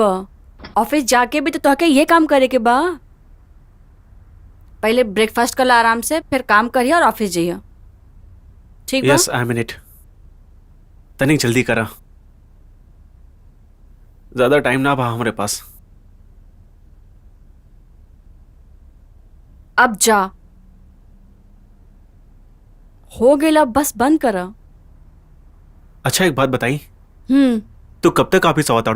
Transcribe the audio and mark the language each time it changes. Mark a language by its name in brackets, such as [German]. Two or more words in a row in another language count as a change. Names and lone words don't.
[Bhojpuri] ऑफिस जाके भी तो तोहके ये काम करे के बा। पहले ब्रेकफास्ट कर ला आराम से, फिर काम करिया और ऑफिस जाइया। ठीक बा? [English] यस, I mean it. [Bhojpuri] तनिक जल्दी करा, ज्यादा टाइम ना बा हमारे पास। अब जा, हो गया, बस बंद करा। अच्छा एक बात बताई, तू कब तक ऑफिस आवताड़ू?